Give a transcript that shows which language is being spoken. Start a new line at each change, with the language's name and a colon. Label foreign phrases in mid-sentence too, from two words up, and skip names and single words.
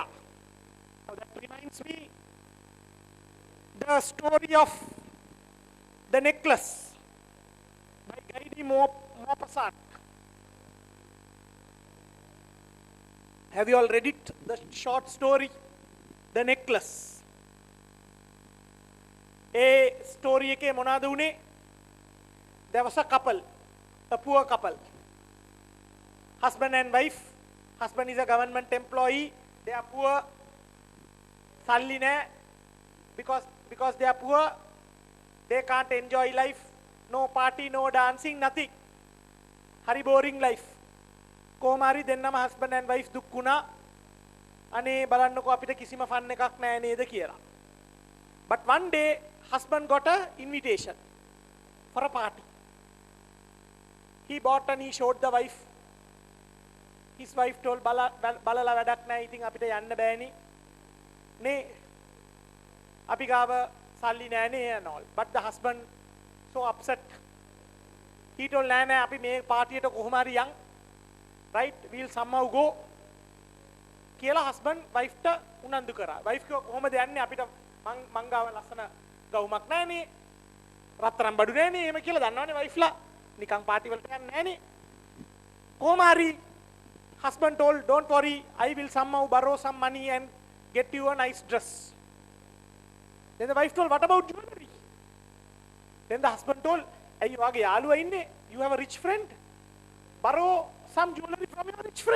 English: Now that reminds me the story of the necklace by Guy de Maupassant. Have you all read it? The short story, The Necklace. A story
Sinhala: එකේ මොනවාද උනේ?
English: There was a couple, a poor couple. Husband and wife. Husband is a government employee. They are poor.
Sinhala: සල්ලි නැහැ.
English: Because they are poor, they can't enjoy life. No party, no dancing, nothing. Hari boring life.
Sinhala: කොහොම හරි දෙන්නම
English: husband and wife
Sinhala: දුක් වුණා. අනේ බලන්නකෝ අපිට කිසිම fun එකක් නැහැ නේද කියලා.
English: But one day, husband got a invitation for a party. He bought and he showed the wife. His wife told,
Sinhala: බලලා වැඩක් නැහැ ඉතින් අපිට යන්න බෑනේ. නේ අපි ගාව සල්ලි නැහනේ
English: and all. But the husband so upset. He told
Sinhala: නෑ අපි මේ පාටියට කොහොම හරි යන්.
English: Right, we'll somehow go. කියලා husband wife
Sinhala: ට උනන්දු කරා. wife කිව්වා කොහොමද යන්නේ අපිට මං ගාව ලස්සන ගවුමක් නැහනේ. රත්තරන් බඩු නැහනේ. එහෙම කියලා දන්නවනේ wife ලා. නිකන් පාටි වලට යන්නේ නැහනේ. කොහොම හරි
English: husband told, don't worry, I will somehow borrow some money and get you a nice dress. Then the wife told, what about jewelry? Then the husband told, hey, you have a rich friend. Borrow some jewelry from your rich friend.